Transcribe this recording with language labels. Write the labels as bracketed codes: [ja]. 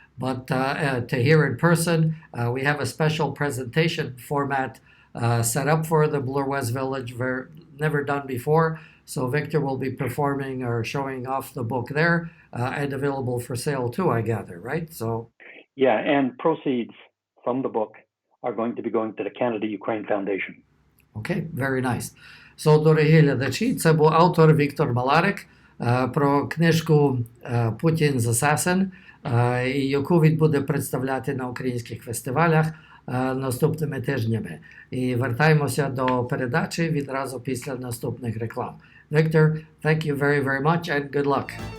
[en] But to hear in person, we have a special presentation format set up for the Bloor West Village, never done before. So Victor will be performing or showing off the book there, and available for sale too, I gather, right? So yeah, and proceeds from the book are going to be going to the Canada-Ukraine Foundation. Okay, very nice. [uk] So, дорогі глядачі, це був автор Віктор Маларек про книжку «Putin's Assassin», яку він буде представляти на українських фестивалях наступними тижнями. І вертаємося до передачі відразу після наступних реклам. [en] Victor, thank you very, very much and good luck.